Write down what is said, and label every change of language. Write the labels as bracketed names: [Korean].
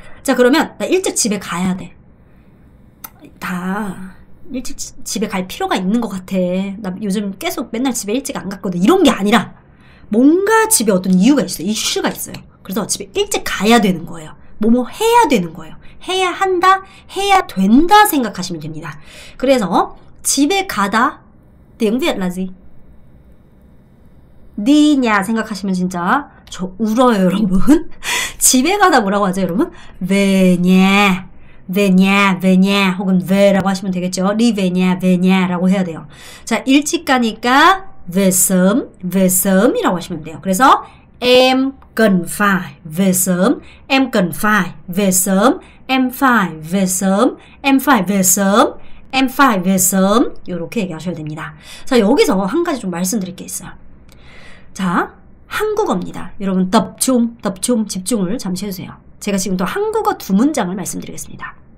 [Korean] 자, 그러면 나 일찍 집에 가야 돼. 다 일찍 집에 갈 필요가 있는 것 같아. 나 요즘 계속 맨날 집에 일찍 안 갔거든. 이런 게 아니라 뭔가 집에 어떤 이유가 있어요. 이슈가 있어요. 그래서 집에 일찍 가야 되는 거예요. 뭐뭐 해야 되는 거예요. 해야 한다, 해야 된다 생각하시면 됩니다. 그래서 집에 가다 [Vietnamese] tiếng Việt là gì? đi nhà [Korean] 생각하시면 진짜 저 울어요, 여러분. 집에 가다 뭐라고 하죠, 여러분? [Vietnamese] về nhà, về nhà [Korean] 혹은 ve라고 하시면 되겠죠. [Vietnamese] đi về nhà [Korean] 라고 해야 돼요. 자, 일찍 가니까 [Vietnamese] về sớm [Korean] 이라고 하시면 돼요. [Vietnamese] 그래서 em cần phải về sớm, em cần phải về sớm, em phải về sớm, em phải về sớm, em phải về sớm [Korean] 이렇게 얘기하셔야 됩니다. 자, 여기서 한 가지 좀 말씀드릴 게 있어요. 자, 한국어입니다. 여러분 [Vietnamese] tập trung, [Korean] 집중을 잠시 해주세요. 제가 지금 또 한국어 두 문장을 말씀드리겠습니다.